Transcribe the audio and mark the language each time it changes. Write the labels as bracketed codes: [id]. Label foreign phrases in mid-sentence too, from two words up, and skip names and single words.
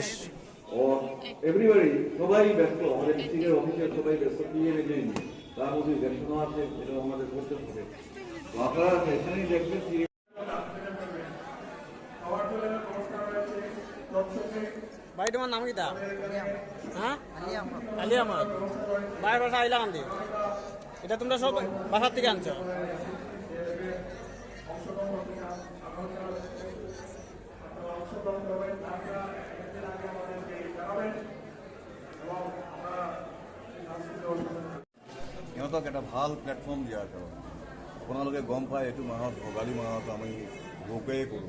[bn] ও এভরিবডি সবাই ব্যস্ত, আমাদের ডিস্ট্রিক্টের অফিসের সবাই ব্যস্ত, পিএমএ নেই, তার মধ্যে ব্যস্ত আছে, এটা আমাদের করতে হবে। তো আপনারা এখানেই দেখবেন [syl] ভাই তোমার নাম কিটা? হ্যাঁ আলী আহমদ। ভাইয়ের বাসা আইলা কান্দি। [bn] এটা তোমরা সব বাসার থেকে আনছো? [as] সিহঁতক এটা ভাল প্লেটফৰ্ম দিয়াৰ কাৰণে আপোনালোকে গম পায় এইটো মাহত ভোগালী মাহত আমি ভোগেই কৰোঁ।